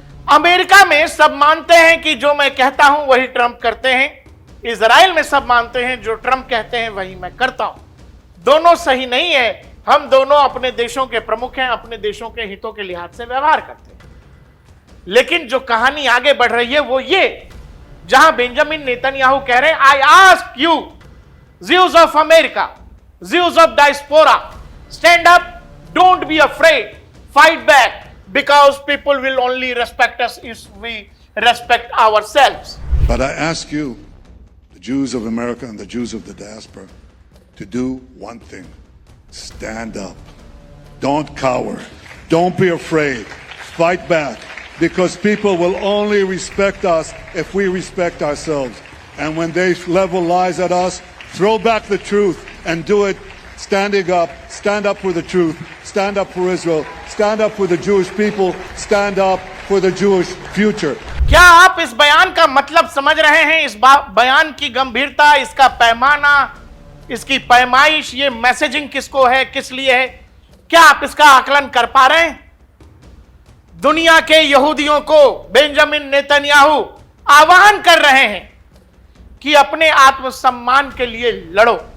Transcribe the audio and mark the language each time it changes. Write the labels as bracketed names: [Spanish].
[Hindi] America में सब मानते हैं कि जो मैं कहता हूं वही ट्रंप करते हैं। इजराइल में सब मानते हैं जो ट्रंप कहते हैं वही मैं करता हूं। दोनों सही नहीं है। हम दोनों अपने देशों के प्रमुख हैं, अपने देशों के हितों के लिहाज से व्यवहार करते हैं। लेकिन जो कहानी आगे बढ़ रही है वो ये, जहां बेंजामिन नेतन्याहू कह रहे हैं, [English] I ask you Jews of America, Jews of diaspora, stand up, don't be afraid, fight back, because people will only respect us if we respect ourselves. But I ask you, the Jews of America and the Jews of the diaspora, to do one thing. Stand up. Don't cower. Don't be afraid. Fight back. Because people will only respect us if we respect ourselves. And when they level lies at us, throw back the truth and do it stand up for the truth, stand up for Israel, stand up for the Jewish people, stand up for the Jewish future. [Hindi] क्या आप इस बयान का मतलब समझ रहे हैं? इस बयान की गंभीरता, इसका पैमाना, इसकी पैमाइश, ये मैसेजिंग किसको है, किस लिए है? क्या आप इसका आकलन कर पा रहे हैं? दुनिया के यहूदियों को बेंजामिन नेतन्याहू आह्वान कर रहे हैं कि अपने आत्मसम्मान के लिए लड़ो।